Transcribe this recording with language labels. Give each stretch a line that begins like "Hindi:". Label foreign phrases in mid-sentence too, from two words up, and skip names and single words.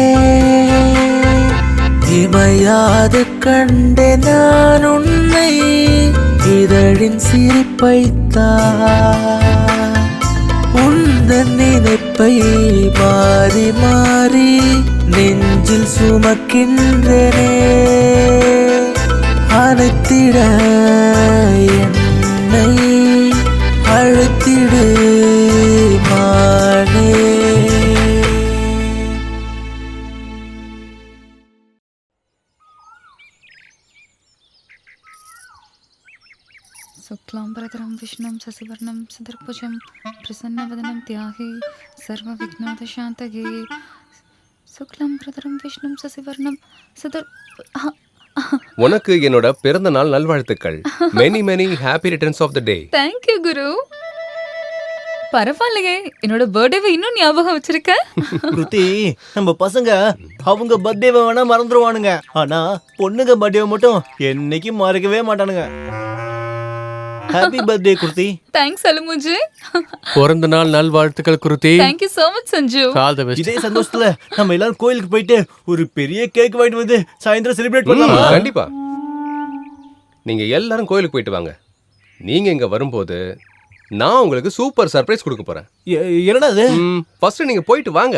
Tamil: இமையாது கண்டே நான் உன்னை இதழின் சிரிப்பைத்தான் உந்தன் நினைப்பை மாறி மாறி நெஞ்சில் சுமக்கின்றனே அனைத்திட என்னை அழைத்திடு மானே
Sanskrit: शुक्लाम्बरधरं विष्णुं शशिवर्णं चतुर्भुजं प्रसन्नवदनं ध्याये सर्वविघ्नोपशान्तये शुक्लाम्बरधरं विष्णुं शशिवर्णं
Tamil: உனக்கு என்னோட பிறந்த நாள் நல்வாழ்த்துக்கள்.
English: many many happy returns of the day. thank you Guru.
Tamil: பரவாயில்லையே, என்னோட பர்த்டேவை இன்னும் ஞாபகம் வச்சிருக்க. கிருத்தி, நம்ம பசங்க அவங்க பர்த்டேவை வேணா மறந்துடுவானுங்க, ஆனா பொண்ணுங்க பர்த்டேவை மட்டும் என்னைக்கும் மறக்கவே மாட்டானுங்க.
English: happy birthday Kruthi. தேங்க்ஸ் அலுமுஜி.
Tamil: பிறந்த நாள் நல்வாழ்த்துக்கள் குருதி.
English: thank you so much Sanju. all the best.
Tamil: இதே சந்தோஷத்துல நம்ம எல்லாரும் கோயிலுக்கு போயிட்டு ஒரு பெரிய கேக் வாங்கிட்டு வந்து சாயந்தரம் செலிப்ரேட் பண்ணலாமா? கண்டிப்பா. நீங்க எல்லாரும் கோயிலுக்கு போயிட்டு வாங்க. நீங்க இங்க வரும்போது நான் உங்களுக்கு
English: super surprise
Tamil: கொடுக்க போறேன். என்னடா அது? ஃபர்ஸ்ட் நீங்க போயிட்டு வாங்க.